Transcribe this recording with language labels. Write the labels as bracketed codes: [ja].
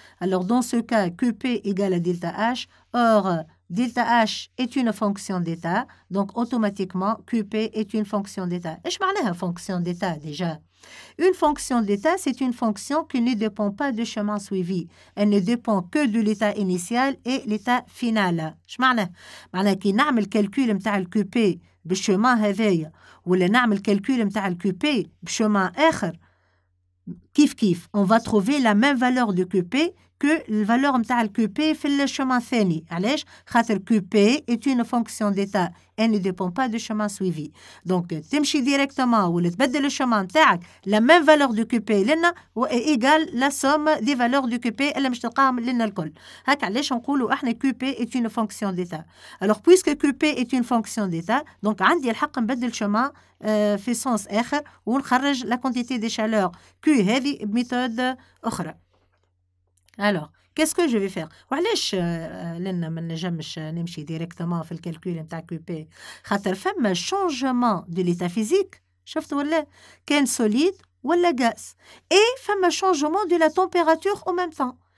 [fr] Alors, dans ce cas, QP égale à delta H. Or, delta H est une fonction d'état. Donc, automatiquement, QP est une fonction d'état. Qu'est-ce que c'est une fonction d'état déjà? Une fonction d'état, c'est une fonction qui ne dépend pas du chemin suivi. Elle ne dépend que de l'état initial et l'état final. [ar] معناها كي نعمل calcul متاع الكوبي بالشمان هذايا ولا نعمل calcul متاع الكوبي بشمان آخر كيف [fr] on va trouver la même valeur de QP que la valeur [ar] متاع الكوبي في الشمان الثاني. علاش؟ خاطر [fr] QP est une fonction d'état. Elle ne dépend pas du chemin suivi. Donc, [ar] تمشي [fr] directement [ar] ولا تبدل الشمان تاعك [fr] la même valeur de QP [ar] لنا [fr] égale la somme des valeurs de QP [ar] اللي مش تلقاهم لنا الكل. هكا علاش نقولوا احنا [fr] QP est une fonction d'état. Alors, puisque QP est une fonction d'état, donc [ar] عندي الحق نبدل شمان في [fr] sens [ar] آخر ونخرج [fr] la quantité de chaleur Q [ar] هذه بميثود أخرى. [fr] Alors, qu'est-ce que je vais faire? [ar] وعلاش لنا ما نجمش نمشي ديريكتومون في الكالكول نتاع كوبي؟ خاطر فما شونجمون دو ليتا فيزيك، شفت ولا؟ كان سوليد ولا غاز، اي فما شونجمون دو لا تمبيراتور او ميم طون.